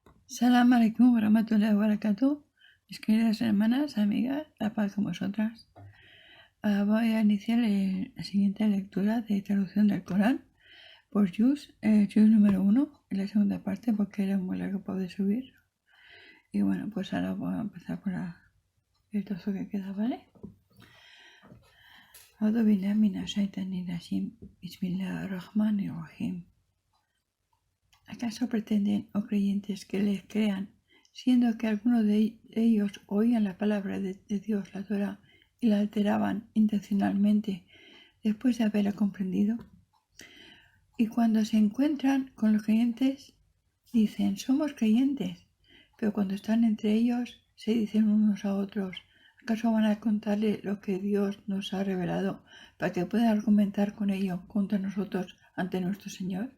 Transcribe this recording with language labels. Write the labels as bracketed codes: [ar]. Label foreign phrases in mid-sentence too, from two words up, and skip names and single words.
[ar] السلام عليكم ورحمة الله وبركاته. [es] Mis queridas hermanas, amigas, la paz con vosotras. Voy a iniciar la siguiente lectura de traducción del Corán por Juz número 1, en la segunda parte porque era muy largo poder subir. Y bueno, pues ahora voy a empezar por el trozo que queda, ¿vale? [ar] أعوذ بالله من الشيطان الرجيم. بسم الله الرحمن الرحيم. [es] ¿Acaso pretenden, oh creyentes, que les crean, siendo que algunos de ellos oían la palabra de Dios, la Torá, y la alteraban intencionalmente después de haberla comprendido? Y cuando se encuentran con los creyentes, dicen, somos creyentes, pero cuando están entre ellos, se dicen unos a otros, ¿acaso van a contarle lo que Dios nos ha revelado para que puedan argumentar con ello contra nosotros ante nuestro Señor?